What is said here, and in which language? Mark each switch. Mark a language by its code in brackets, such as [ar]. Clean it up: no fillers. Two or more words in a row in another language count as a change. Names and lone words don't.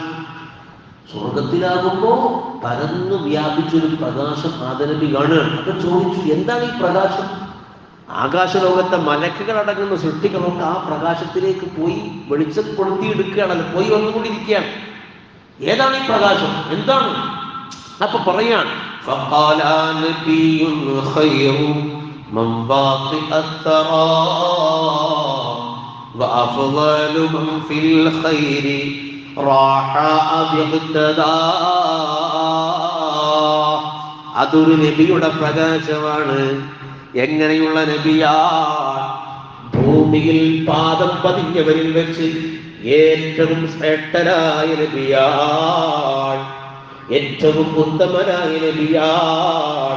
[ml] സ്വർഗത്തിലാകുമ്പോ പരന്നു വ്യാപിച്ചൊരു പ്രകാശം ആദം നബി കാണുകയാണ്. അപ്പൊ ചോദിച്ചു, എന്താണ് ഈ പ്രകാശം? ആകാശലോകത്തെ മലക്കുകൾ അടങ്ങുന്ന സൃഷ്ടികളൊക്കെ ആ പ്രകാശത്തിലേക്ക് പോയി വെളിച്ചം കൊളുത്തിയെടുക്കുകയാണല്ലോ, പോയി വന്നുകൊണ്ടിരിക്കുകയാണ്. ഏതാണ് ഈ പ്രകാശം? എന്താണ്? അപ്പൊ പറയാണ്, [ar] فقال نبي خير من باقي الثرى وأفضل من في الخير راح باقتدى. [ml] അതൊരു നബിയുടെ പ്രകാശമാണ്. എങ്ങനെയുള്ള നബിയാ? ഭൂമിയിൽ പാദം പതിഞ്ഞവരിൽ വെച്ച് ഏറ്റവും ശ്രേഷ്ഠനായ നബിയാണ്, ഏറ്റവും ഉത്തമനായ നബിയാണ്.